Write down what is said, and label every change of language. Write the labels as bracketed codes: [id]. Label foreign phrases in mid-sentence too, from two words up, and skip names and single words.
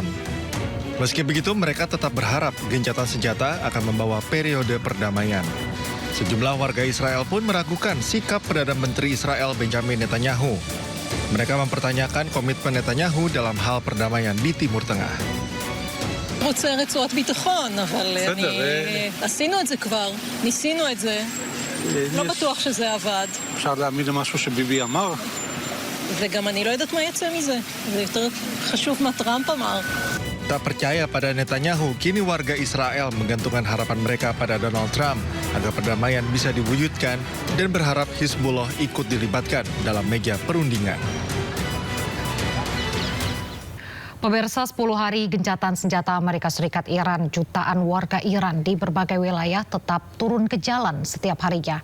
[id] Meski begitu, mereka tetap berharap gencatan senjata akan membawa periode perdamaian. Sejumlah warga Israel pun meragukan sikap Perdana Menteri Israel Benjamin Netanyahu. Mereka mempertanyakan komitmen Netanyahu dalam hal perdamaian di Timur Tengah. [he] רוצה רצועת ביטחון, אבל עשינו את זה כבר, ניסינו את זה. לא בטוח שזה עבד. אפשר להאמין למשהו שביבי אמר? וגם אני לא יודעת מה יצא מזה. זה יותר חשוב מה טראמפ אמר. [id] Tak percaya pada Netanyahu, kini warga Israel menggantungkan harapan mereka pada Donald Trump agar perdamaian bisa diwujudkan dan berharap Hizbullah ikut dilibatkan dalam meja perundingan. Pemirsa, 10 hari gencatan senjata Amerika Serikat Iran, jutaan warga Iran di berbagai wilayah tetap turun ke jalan setiap harinya.